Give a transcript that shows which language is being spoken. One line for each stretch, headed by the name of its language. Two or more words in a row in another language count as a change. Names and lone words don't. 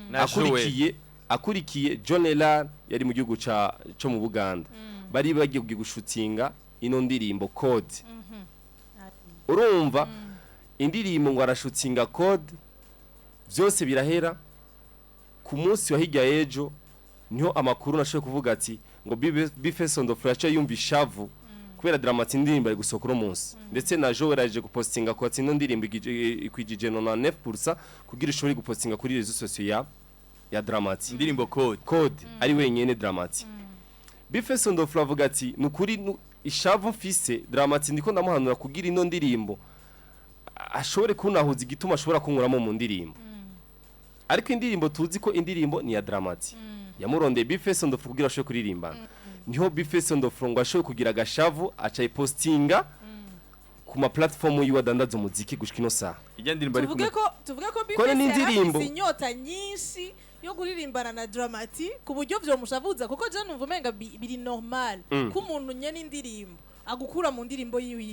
Rundi: akurikiye John Elar yari mu gihugu cyo mu Buganda bari bagiye gushutinga ino ndirimbo Code urumva indirimbo ngo arashutinga Code byose birahera ku munsi wa hirya ejo niho amakuru nashoye kuvuga ati ngo Bifeso on the floor yumva Ishavu kubera Dramati indirimbo ari gusohora umunsi ndetse na Joel aje gupostinga ko ati ino ndirimbo ikwijije 99% kugira ishobore gupostinga kuri
French: rezo sociaux
Rundi: ya Dramati indirimbo Code ari wenyene Dramati Bifeso on the floor avuga ati nukuri Ishavu mfise Dramati ndiko ndamuhanura kugira ino ndirimbo ashobore kunahuza igituma ashobora kunkuramo mu ndirimbo ariko indirimbo tuzi ko indirimbo ni ya Dramati yamurondeye Bifeso on the floor kugira ashobore kuririmba niho Bifeso on the floor ngo ashobore kugira agashavu aca ipostinga ku ma platform yiwadandaza umuziki gushika ino saha ijya ndirimbo ari tuvuge ko Bifeso inyota nyinshi yo kuririmbana na Dramati ku buryo byo mushavuza kuko je numva umenga biri normal ko umuntu nyene indirimbo agukura mu ndirimbo yiwe